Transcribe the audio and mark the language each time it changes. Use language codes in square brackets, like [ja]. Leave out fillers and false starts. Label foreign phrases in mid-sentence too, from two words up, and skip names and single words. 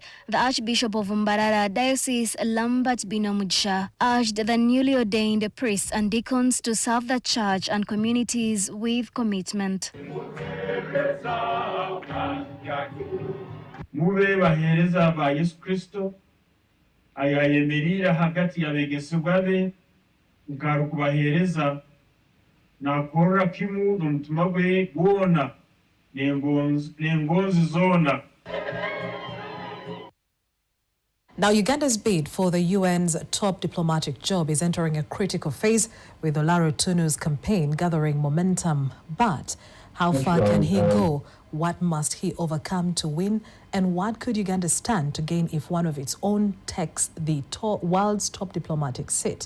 [en] The Archbishop of Mbarara Diocese, Lambert Binomudsha, urged the newly ordained priests and deacons to serve the church and communities with commitment. [nyn] Mube bahereza ba Yesu Kristo ayayemerera hagati y'abegesebwa be nkarukubahereza nakorora kimu n'umutima gwe gwona n'engonzi zona. [en] Now, Uganda's bid for the UN's top diplomatic job is entering a critical phase, with Olaro Tunu's campaign gathering momentum. But how far can he go? What must he overcome to win? And what could Uganda stand to gain if one of its own takes the world's top diplomatic seat?